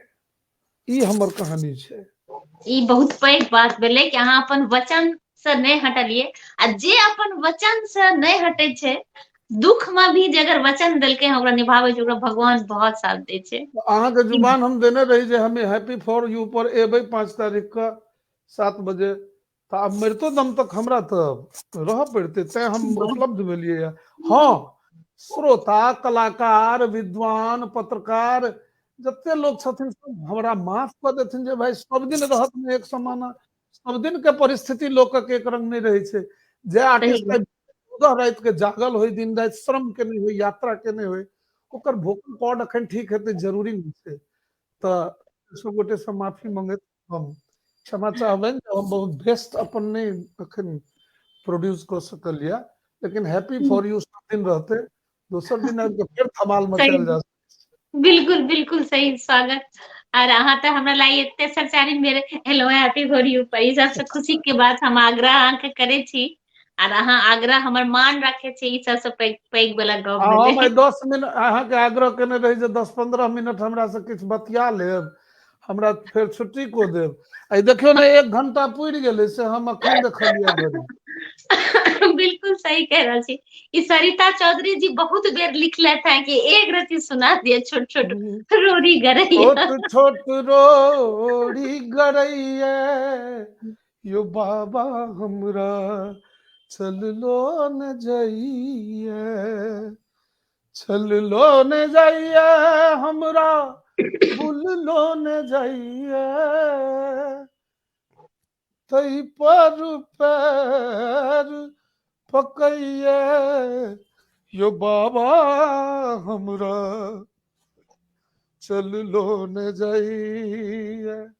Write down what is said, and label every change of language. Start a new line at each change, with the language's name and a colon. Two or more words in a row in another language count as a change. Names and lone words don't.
Maithili: ई हमर कहानी छै। ई बहुत पैघ बात भेलै कि अहाँ अपन वचन से नहीं हटलियै। आ जे अपन वचन से नहीं हटे छै, दुख में भी जे अगर वचन देलकै हैं ओकरा निभाबै छै, ओकरा भगवान बहुत साथ दै छै। अहाँ के ई जुबान हम देने रही जे हमें हैप्पी फॉर यू पर एबै 5 तारीख का 7 बजे। तो अब मरतो दम तक हमरा तो रह पड़ते, तै हम उपलब्ध भेलिए। हाँ, श्रोता, कलाकार, विद्वान, पत्रकार जते लोग छथिन सब हमरा माफ कऽ देथिन जे भाई सब दिन रहत में एक समाना, सब दिन के परिस्थिति लोकक एक रंग नहीं रहे छै। जे सही आर्टिस्ट बात। 14 रात के जागल होई, दिन रात श्रम केने होई, यात्रा केने होई, ओकर
English: vocal cord
Maithili: अखन ठीक हेतै जरूरी नहीं छै। तऽ सब गोटे से माफी मंगैत हम क्षमा चाहबनि जे हम बहुत व्यस्त अपन नहीं अखन प्रोड्यूस कऽ सकलियै। लेकिन हैप्पी फॉर यू सब दिन रहते, दोसर दिन आबि के फिर धमाल सही मचायल जा। बिल्कुल बिल्कुल सही स्वागत। और अहाँ तो हमरा लागी एते सरचारी मेरे एलो हैप्पी फॉर यू पर, ई सबसे खुशी के बात हम आग्रह अहाँ के करे छी। और अहाँ आग्रह हमर मान राखे छी, ई सबसे पैघ पैघ वाला गप भेलै। हम 10 मिनट अहाँके आग्रह केने रही जे 10-15 मिनट हमरा से किछु बतिया लेब, हमरा फिर छुट्टी को देब। आई देखियो ने 1 घंटा पुरि गेलै से हम अखन देखलियै घड़ी। बिल्कुल सही कह रहा छी। ई सरिता चौधरी जी बहुत बेर लिखलेथ हैं कि एक रति सुना दिए छोट छोट रोरी गरैया। छोट छोट रोड़ी गरैया यो बाबा हमरा चललो न जाइए, चललो न जाइए हमरा बुललो न जाइए, तई पर पैर पकैया यो बाबा हमरा चललो न जाइए।